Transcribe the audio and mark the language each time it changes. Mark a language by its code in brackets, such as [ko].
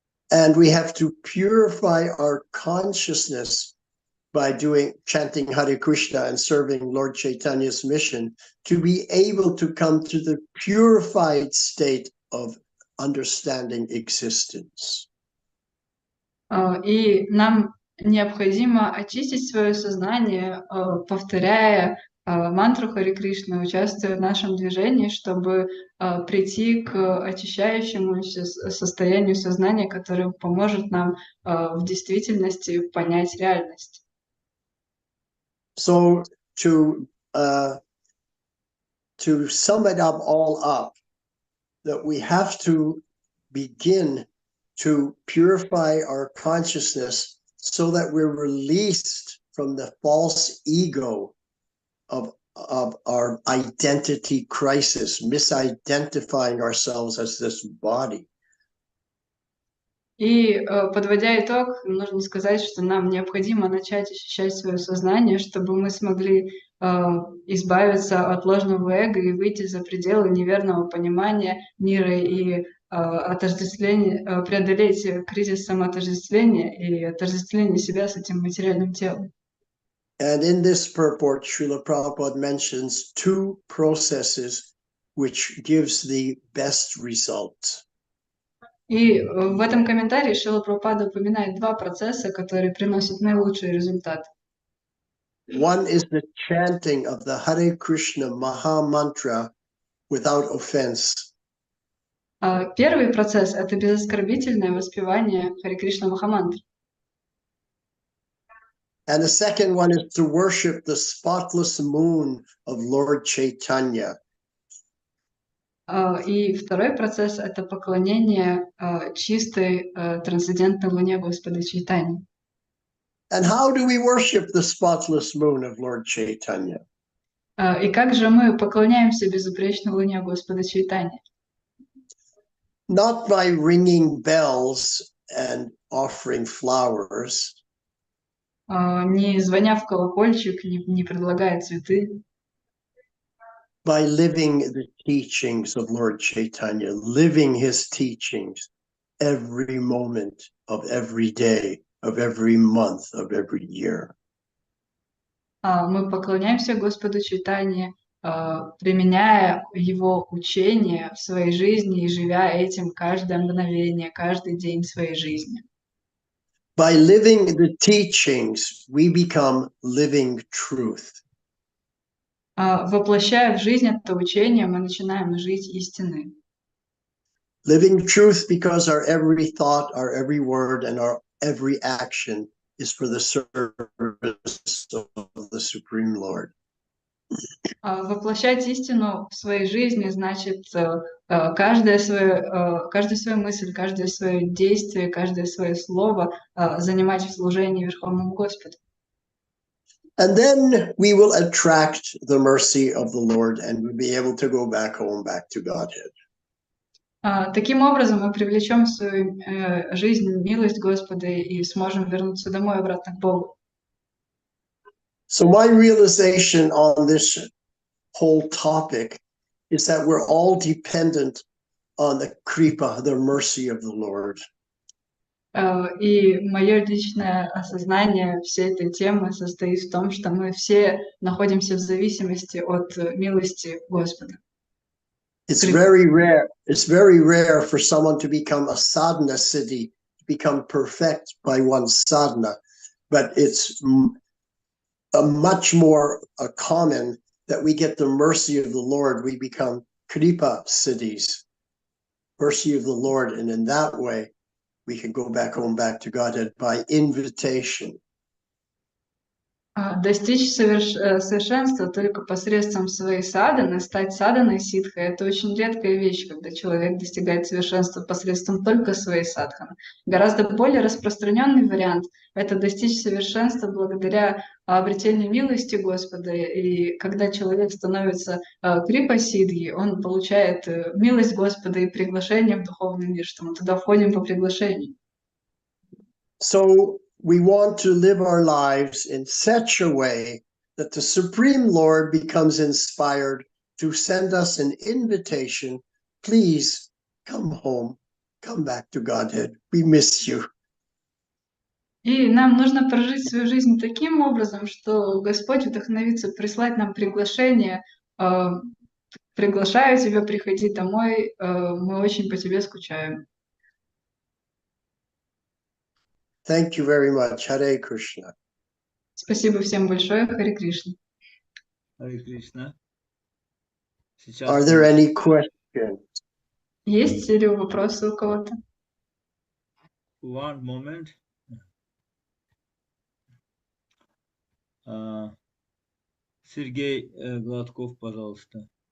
[en] And we have to purify our consciousness by chanting Hare Krishna and serving Lord Chaitanya's mission to be able to come to the purified state of understanding existence. [ru] И нам необходимо очистить свое сознание, повторяя мантру Харе Кришны, участвуя в нашем движении, чтобы прийти к очищающемуся состоянию сознания, которое поможет нам в действительности понять реальность. [en] So to sum it all up, that we have to begin to purify our consciousness so that we're released from the false ego of our identity crisis, misidentifying ourselves as this body. [ru] И, подводя итог, нужно сказать, что нам необходимо начать ощущать свое сознание, чтобы мы смогли избавиться от ложного эго и выйти за пределы неверного понимания мира и преодолеть кризис самоотождествления и отождествления себя с этим материальным телом. [en] And in this purport, Srila Prabhupada mentions two processes which gives the best results. [ru] И в этом комментарии Шрила Прабхупада упоминает два процесса, которые приносят наилучший результат. [en] One is the chanting of the Hare Krishna Maha Mantra without offense. [ru] Первый процесс — это безоскорбительное воспевание Харе Кришна Махамантры. [en] And the second one is to worship the spotless moon of Lord Chaitanya. [ru] И второй процесс — это поклонение чистой трансцендентной луне Господа Чайтаньи. [en] And how do we worship the spotless moon of Lord Chaitanya? [ru] И как же мы поклоняемся безупречной луне Господа Чайтаньи? [en] Not by ringing bells and offering flowers. [ru] Не звоня в колокольчик, не предлагая цветы. [en] By living the teachings of Lord Chaitanya, living his teachings every moment of every day, of every month, of every year. [ru] Мы поклоняемся Господу Чайтанье, применяя его учение в своей жизни и живя этим каждое мгновение, каждый день своей жизни. [en] By living the teachings, we become living truth. [ru] Воплощая в жизнь это учение, мы начинаем жить истиной. [en] Living truth because our every thought, our every word, and our every action is for the service of the Supreme Lord. [ru] Воплощать истину в своей жизни значит каждую свою мысль, каждое свое действие, каждое свое слово занимать в служении Верховному Господу. [en] And then we will attract the mercy of the Lord and we'll be able to go back home, back to Godhead. [ru] Таким образом мы привлечем в свою жизнь милость Господа и сможем вернуться домой обратно к Богу. [en] So my realization on this whole topic is that we're all dependent on the kripa, the mercy of the Lord. [ru] И мое личное осознание всей этой темы состоит в том, что мы все находимся в зависимости от милости Господа. [en] It's very rare for someone to become a sadhana siddhi become perfect by one's sadhana, but it's much more common that we get the mercy of the Lord. We become kripa siddhis, mercy of the Lord, and in that way we can go back home, back to Godhead by invitation. [ru] Достичь совершенства только посредством своей садханы, стать садханой ситхой, это очень редкая вещь, когда человек достигает совершенства посредством только своей садханы. Гораздо более распространенный вариант – это достичь совершенства благодаря обретению милости Господа. И когда человек становится крипа-сидхи, он получает милость Господа и приглашение в духовный мир, что мы туда входим по приглашению. [en] So we want to live our lives in such a way that the Supreme Lord becomes inspired to send us an invitation. Please come home, come back to Godhead. We miss you. [ru] И нам нужно прожить свою жизнь таким образом, что Господь вдохновится прислать нам приглашение. Приглашаю тебя, приходи домой, мы очень по тебе скучаем. [en] Thank you very much. Hare Krishna. [ru] Спасибо всем большое. Харе Кришна. Харе Кришна. [en] Are there any questions? [ru] Есть ли вопросы у кого-то? [en] One moment. [ru] Сергей Гладков, пожалуйста.